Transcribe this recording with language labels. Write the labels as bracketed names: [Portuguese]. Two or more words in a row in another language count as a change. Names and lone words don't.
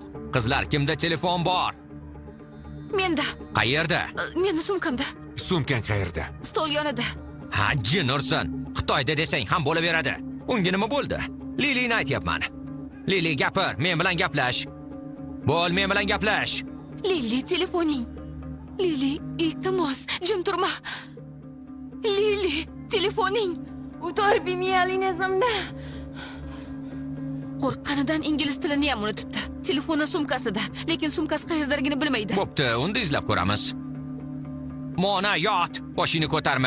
[Uzbek] Qizlar, kimda telefon bor? menda. Qayerda? Meni sumkamda. Sumkang qayerda? Stol yonida. Ha, jinursan. Xitoyda desang ham bo'laveradi. Unga nima bo'ldi? Lilini aytyapman. Lili, gapir, men bilan gaplash. Bo'l, men bilan gaplash. Lili, telefoning. Lili, iltimos, jim turma. Lili, telefoning. Utorbi miyalinezimda. Qo'rqqanidan ingliz tilini ham unutibdi. Telefoni sumkasida, lekin sumkasi qayerdaligini bilmaydi. Bo'pti, unda izlab ko'ramiz. Mona, yot, boshingni ko'tarma.